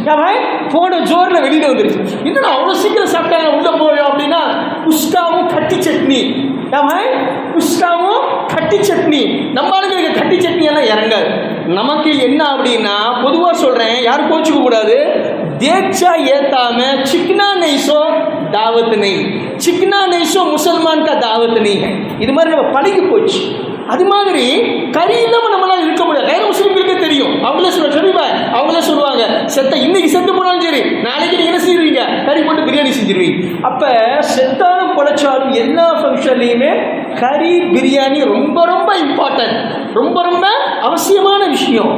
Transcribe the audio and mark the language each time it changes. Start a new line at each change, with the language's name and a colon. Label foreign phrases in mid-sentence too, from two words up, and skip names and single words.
Tamil: என்னடா அவ்வளோ சீக்கிரம் சாப்பிட்டாங்க, உள்ளே போவோம் அப்படின்னா குஸ்காவும் கட்டி சட்னி. நம்ம ஆளுங்களுக்கு கட்டி சட்னி எல்லாம் இறங்காது. நமக்கு என்ன அப்படின்னா, பொதுவாக சொல்கிறேன், யாரும் கோச்சுக்க கூடாது, தேச்சா ஏத்தாம
Hindi: चिकना नहीं सो दावत नहीं, चिकना नहीं सो मुसलमान का दावत नहीं है.
Tamil: இது மாதிரி நம்ம பழகி போச்சு. அது மாதிரி கறி இல்லாம நம்மளால இருக்க முடியாது. வேற முஸ்லிம்களுக்கே தெரியும். அவங்களே சொல்லுவாங்க, அவங்களே சொல்லுவாங்க, செத்த இன்னைக்கு செத்து போனாலும் சரி, நாளைக்கு நீங்க என்ன செய்வீங்க, கறி போட்டு பிரியாணி செஞ்சிருவீங்க. அப்ப செத்தாலும் பொழைச்சாலும் எல்லா ஃபங்க்ஷன்லையுமே கறி பிரியாணி ரொம்ப ரொம்ப இம்பார்ட்டன்ட், ரொம்ப ரொம்ப அவசியமான விஷயம்.